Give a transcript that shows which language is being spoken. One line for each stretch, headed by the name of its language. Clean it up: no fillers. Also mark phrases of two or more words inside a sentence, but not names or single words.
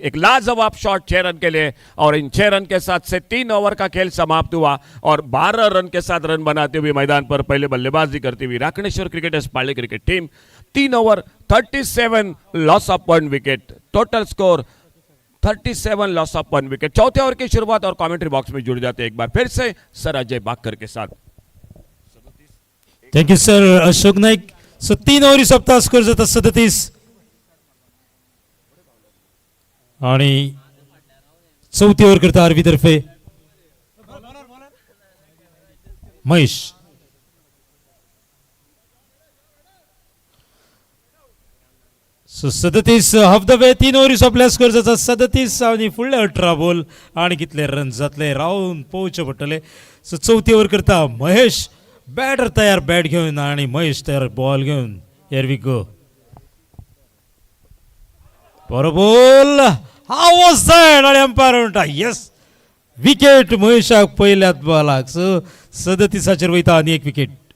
Hindi: एक लाजवाब शॉट 6 रन के लिए, और इन 6 रन के साथ से 3 ओवर का खेल समाप्त हुआ और 12 रन के साथ रन बनाते हुए मैदान पर पहले बल्लेबाजी करती हुई राखणेश्वर क्रिकेटर्स पाली क्रिकेट टीम।
English: 3 over 37, loss of 1 wicket, total score 37, loss of 1 wicket.
Hindi: चौथे ओवर की शुरुआत और कमेंट्री बॉक्स में जुड़ जाते एक बार फिर से सर अजय बागकर के साथ।
English: Thank you sir Ashok Naik.
Konkani: सो 3 ओव्हरी सोपता, स्कोर जाता 37 आणि चौथी ओव्हर करता आरवी तर्फे महेश. सो 37
English: half the way,
Konkani: 3 ओव्हरी सोपल्या, स्कोर जाता 37 आणि फुडले 18 बॉल आणि कितले रन जातले रावून पोवचे पडटले. सो चौथी ओव्हर करता महेश, बॅटर तयार बॅट घेऊन आणि महेश तयार बॉल घेऊन.
English: Here we go.
Konkani: बरोबर,
English: how was that,
Konkani: आणि अंपायर म्हणटा यस, विकेट महेशाक पहिल्याच बॉलाक. सो 37 वयता आणि 1 विकेट.